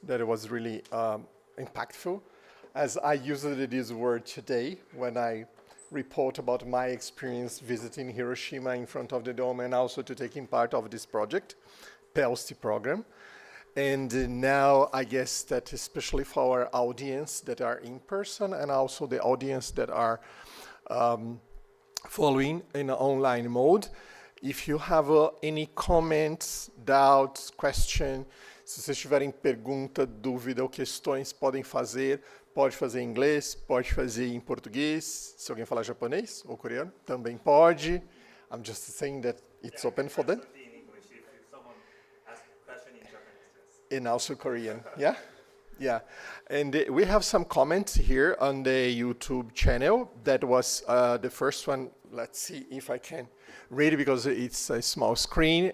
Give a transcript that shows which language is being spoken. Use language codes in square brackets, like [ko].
[en] That was really impactful. As I used this word today when I report about my experience visiting Hiroshima in front of the dome and also to taking part of this project, PELST program. And now I guess that especially for our audience that are in person and also the audience that are following in an online mode. If you have any comments, doubts, questions, [pt] se vocês tiverem pergunta, dúvida ou questões, podem fazer. Pode fazer em inglês, pode fazer em português. Se alguém falar japonês ou coreano, também pode. [en] I'm just saying that it's open for them. In English, if someone asks a question in Japanese, And also Korean, yeah? Yeah, and we have some comments here on the YouTube channel. That was the first one. Let's see if I can read it because it's a small screen.